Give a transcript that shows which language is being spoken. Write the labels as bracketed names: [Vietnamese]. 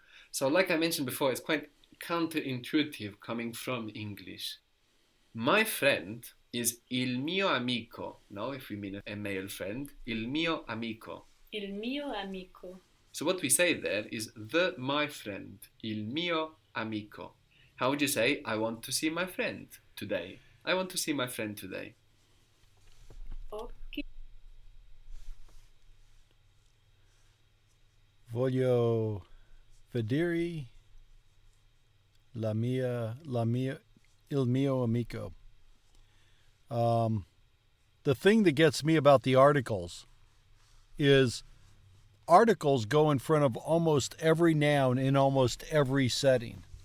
[English] So like I mentioned before, it's quite counterintuitive coming from English. My friend is [Italian] il mio amico. [English] No, if we mean a male friend, [Italian] il mio amico. Il mio amico. [English] So what we say there is the my friend, [Italian] il mio amico. [English] How would you say, I want to see my friend today? I want to see my friend today. [Italian] Occhi. Voglio vedere il mio amico. [English] The thing that gets me about the articles is articles go in front of almost every noun in almost every setting.